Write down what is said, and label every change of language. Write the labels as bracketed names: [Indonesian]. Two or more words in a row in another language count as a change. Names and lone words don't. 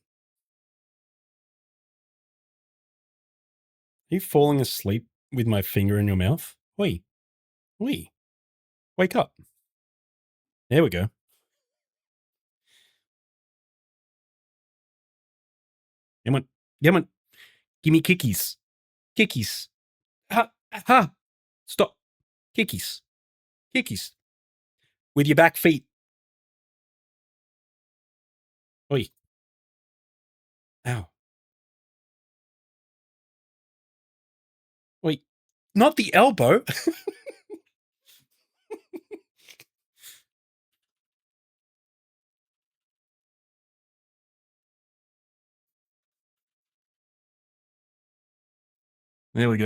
[English] Are you falling asleep with my finger in your mouth? Wait. Wait. Wake up. There we go. Come on. Come on. Give me kickies. Kickies. Ha. Ha. Stop. Kickies. Kickies. With your back feet. Oi. Ow. Wait. Not the elbow. There we go.